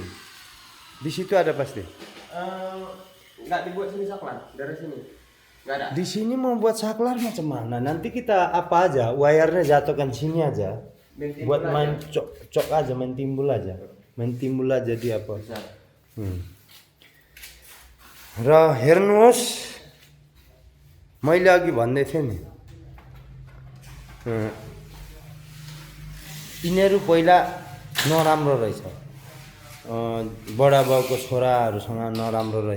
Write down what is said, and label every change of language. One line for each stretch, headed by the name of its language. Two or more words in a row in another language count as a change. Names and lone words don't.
Indonesian: Di situ ada pasti. Nggak dibuat sini saklar dari sini. Nggak ada. Di sini mau buat saklar macam mana? Nanti kita apa aja, wire-nya jatuhkan sini aja. Main timbul Buat aja. main cok aja, main timbul aja. Main timbul aja di apa. Bisa.
Nepali: र हेर्नुहोस् मैले अघि भन्दै थिएँ नि यिनीहरू पहिला नराम्रो रहेछ, बडा बाउको छोराहरूसँग नराम्रो रहेछ।